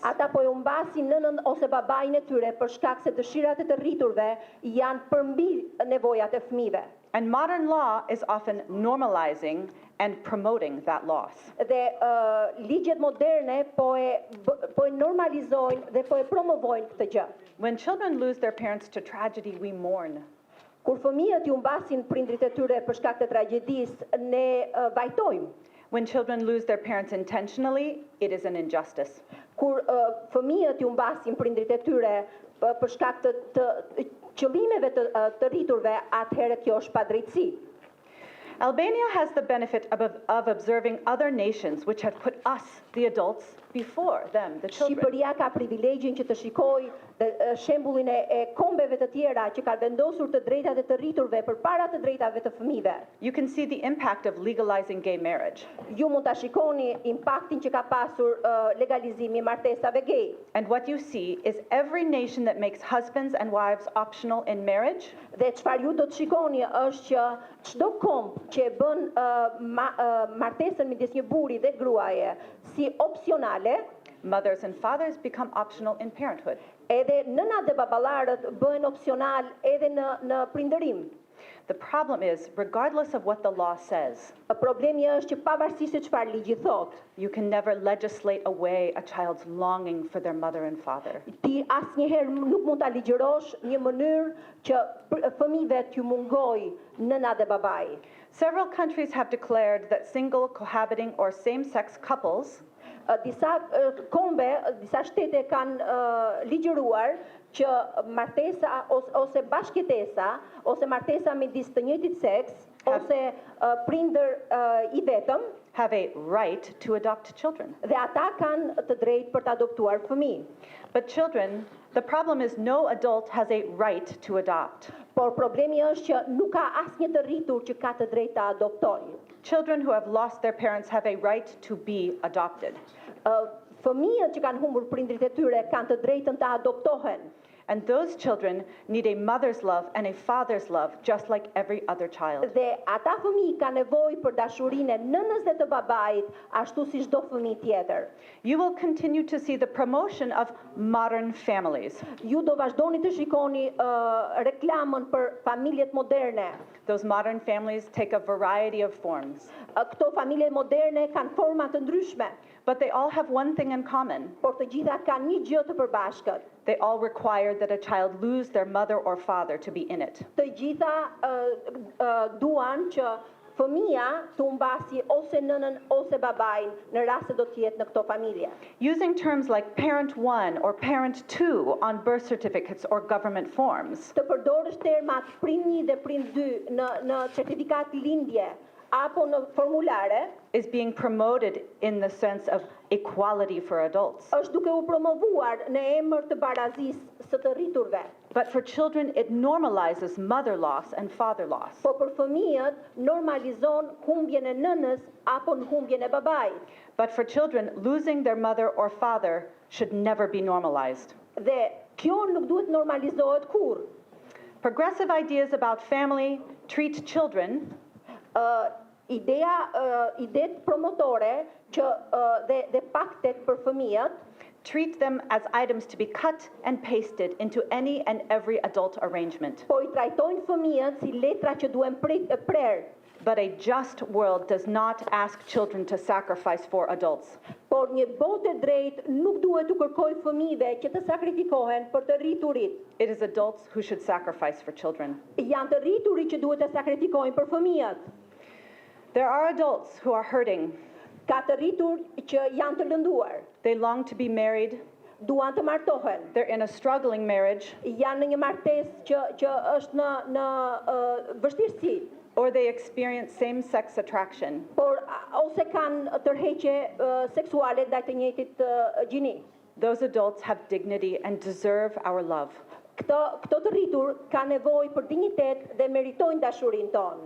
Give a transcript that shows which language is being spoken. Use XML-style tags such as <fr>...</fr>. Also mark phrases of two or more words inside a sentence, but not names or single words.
<sq>Ata po I humbasin nënën ose babain e tyre për shkak se dëshirat e të rriturve janë përmbi nevojat e fëmijëve.</sq> <en>And modern law is often normalizing and promoting that loss.</en> <sq>Dhe ligjet moderne po e normalizojnë dhe po e promovojnë këtë gjë.</sq> <en>When children lose their parents to tragedy, we mourn.</en> <sq>Kur fëmijët I humbasin prindrit e tyre për shkak të tragjedisë, ne vajtojmë.</sq> <en>When children lose their parents intentionally, it is an injustice.</en> <sq>Kur fëmijët I humbasin prindrit e tyre për shkak të qëllimeve të rriturve, atëherë kjo është padrejtësi.</sq> <en>Albania has the benefit of observing other nations which have put us, the adults, before them, the children.</en> <sq>Shqipëria ka privilegjin që të shikojë shembullin e kombeve të tjera që kanë vendosur të drejtat e të rriturve përpara të drejtave të fëmijëve.</sq> <en>You can see the impact of legalizing gay marriage.</en> <sq>Ju mund ta shikoni impaktin që ka pasur legalizimi I martesave gay.</sq> <en>And what you see is every nation that makes husbands and wives optional in marriage</en> <sq>Dhe çfarë ju do të shikoni është që çdo komb që e bën martesën midis një burri dhe gruaje si opsionale,</sq> <en>mothers and fathers become optional in parenthood.</en> <sq>edhe nënat dhe baballarët bëhen opsional edhe në prindërim.</sq> <en>The problem is, regardless of what the law says,</en> <sq>Problemi është që pavarësisht se çfarë ligji thot,</sq> <en>you can never legislate away a child's longing for their mother and father.</en> <sq>ti asnjëherë nuk mund ta ligjërosh një mënyrë që fëmijëve t'ju mungoj nëna dhe babai.</sq> <en>Several countries have declared that single, cohabiting, or same-sex couples</en> <sq>Disa disa shtete kanë ligjëruar që martesa ose bashkëjetesa ose martesa midis të njëjtit seks ose prindër I vetëm</sq> <en>have a right to adopt children.</en> <sq>dhe ata kanë të drejtë për të adoptuar fëmijë.</sq> <en>But children, the problem is no adult has a right to adopt.</en> <sq>Por problemi është që nuk ka asnjë të rritur që ka të drejtë ta adoptojë.</sq> <en>Children who have lost their parents have a right to be adopted.</en> <sq>Fëmijët që kanë humbur prindrit e tyre kanë të drejtën të adoptohen.</sq> <en>And those children need a mother's love and a father's love just like every other child.</en> <sq>Dhe ata fëmijë kanë nevojë për dashurinë e nënës dhe të babait, ashtu si çdo fëmijë tjetër.</sq> <en>You will continue to see the promotion of modern families.</en> <sq>Ju do vazhdoni të shikoni reklamën për familjet moderne.</sq> <en>Those modern families take a variety of forms,</en> <sq>Këto familje moderne kanë forma të ndryshme,</sq> <en>but they all have one thing in common.</en> <sq>por të gjitha kanë një gjë të përbashkët.</sq> <en>They all require that a child lose their mother or father to be in it.</en> <sq>Të gjitha duan që fëmia të humbasi ose nënën ose babain në rast se do të jetë në këto familje.</sq> <en>Using terms like parent 1 or parent 2 on birth certificates or government forms</en> <sq>Të përdorësh termat prind 1 dhe prind 2 në certifikat lindje apo në formulare</sq> <en>is being promoted in the sense of equality for adults.</en> <sq>është duke u promovuar në emër të barazisë së të rriturve.</sq> <en>But for children, it normalizes mother loss and father loss.</en> <sq>Po për fëmijët normalizon humbjen e nënës apo në humbjen e babait.</sq> <en>But for children, losing their mother or father should never be normalized.</en> <sq>Dhe kjo nuk duhet normalizohet kurrë.</sq> <en>Progressive ideas about family treat children</en> <sq>Idetë promotore që dhe paktet për fëmijët</sq> <en>treat them as items to be cut and pasted into any and every adult arrangement.</en> <sq>po I trajtojnë fëmijët si letra që duhen prerë.</sq> <en>But a just world does not ask children to sacrifice for adults.</en> <sq>Por një botë e drejtë nuk duhet të kërkojë fëmijëve që të sakrifikohen për të rriturit.</sq> <en>It is adults who should sacrifice for children.</en> <sq>Janë të rriturit që duhet të sakrifikojnë për fëmijët.</sq> <en>There are adults who are hurting.</en> <sq>Ka të rritur që janë të lënduar,</sq> <en>They long to be married.</en> <sq>duan të martohen.</sq> <en>They're in a struggling marriage,</en> <sq>Janë në një martesë që është në vështirësi,</sq> <en>or they experience same-sex attraction.</en> <sq>por ose kanë tërheqje seksuale ndaj të njëjtit gjini.</sq> <en>Those adults have dignity and deserve our love.</en> <sq>Këto të rritur ka nevojë për dinjitet dhe meritojnë dashurinë tonë.</sq>